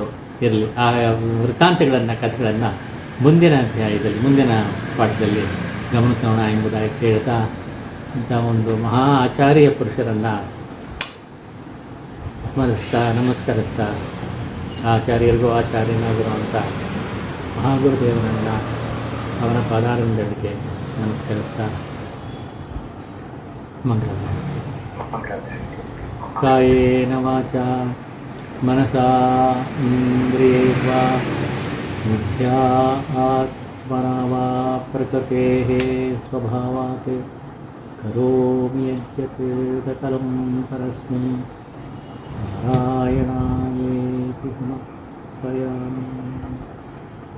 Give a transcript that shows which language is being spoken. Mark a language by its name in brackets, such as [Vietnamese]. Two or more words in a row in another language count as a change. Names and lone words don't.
[Kannada] ಇರಲಿ, ಆ ವೃತ್ತಾಂತಗಳನ್ನು, ಕಥೆಗಳನ್ನು ಮುಂದಿನ ಅಧ್ಯಾಯದಲ್ಲಿ, ಮುಂದಿನ ಪಾಠದಲ್ಲಿ ಗಮನಿಸೋಣ ಎಂಬುದಾಗಿ ಹೇಳ್ತಾ, ಇಂಥ ಒಂದು ಮಹಾ ಆಚಾರ್ಯ ಪುರುಷರನ್ನು ಸ್ಮರಿಸ್ತಾ, ನಮಸ್ಕರಿಸ್ತಾ, ಆಚಾರ್ಯರಿಗೂ ಆಚಾರ್ಯನಾಗಿರುವಂಥ ಮಹಾಗುರುದೇವರನ್ನು, ಅವರ ಪಾದಾರವಿಂದಕ್ಕೆ ನಮಸ್ಕರಿಸ್ತಾ ಮಂಗಳ. [Sanskrit] ಕಾಯೇನ ವಾಚಾ ಮನಸಾ ಇಂದ್ರಿಯೈರ್ವಾ ಮಿಥ್ಯಾತ್ಮನಾ ವಾ ಪ್ರಕೃತೇಃ ಸ್ವಭಾವಾತ್ ಕರೋಮಿ ಯದ್ಯತ್ ಸಕಲಂ ಪರಸ್ಮೈ ನಾರಾಯಣಾಯೇತಿ ಸಮರ್ಪಯಾಮಿ.